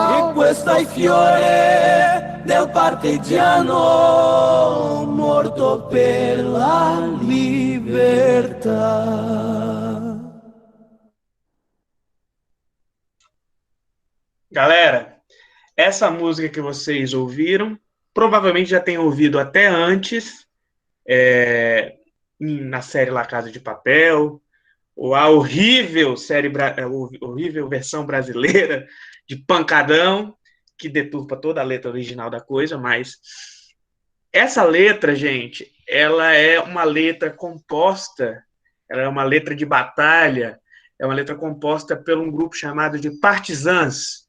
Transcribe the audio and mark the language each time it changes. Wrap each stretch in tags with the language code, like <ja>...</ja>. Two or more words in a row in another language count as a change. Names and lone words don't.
<it>E questo è il fiore del partigiano, morto per la libertà.</it> <pt>Galera, essa música que vocês ouviram, provavelmente já tem ouvido até antes, na série La Casa de Papel, ou a horrível horrível versão brasileira de Pancadão, que deturpa toda a letra original da coisa, mas essa letra, gente, ela é uma letra composta, ela é uma letra de batalha, é uma letra composta por um grupo chamado de partisans.</pt>